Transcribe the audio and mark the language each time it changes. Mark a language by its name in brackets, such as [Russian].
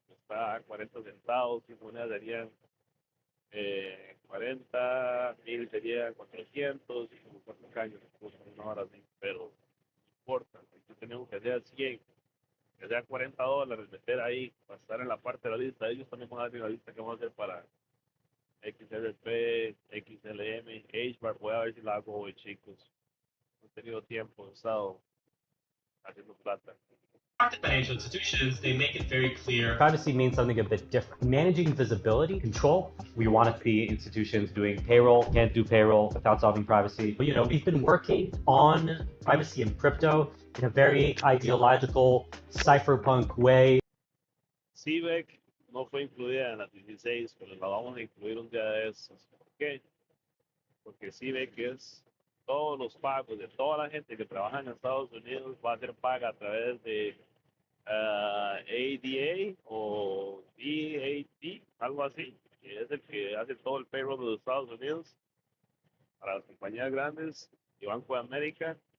[Spanish] Está a 40 centavos, 100 monedas serían 40, 1,000 serían 400, y como 4 caños, una hora así, pero no importa, aquí tenemos que hacer 100, que sea $40, meter ahí, para estar en la parte de la lista. Ellos también van a hacer la lista que vamos a hacer para XRP, XLM, HBAR. Voy a ver si la hago hoy, chicos. No he tenido tiempo, he estado haciendo plata. [English] Financial institutions, they make it very clear. Privacy means something a bit different. Managing visibility, control. We want to see institutions doing payroll, can't do payroll without solving privacy. But we've been working on privacy in crypto in a very ideological, cypherpunk way. [Spanish] CVEC no fue incluida en las 16, pero la vamos a incluir un día de esos. ¿Por qué? Porque CVEC es todos los pagos de toda la gente que trabaja en Estados Unidos va a ser paga a través de ADA o DAT, algo así, que es el que hace todo el payroll de los Estados Unidos para las compañías grandes y Banco de América.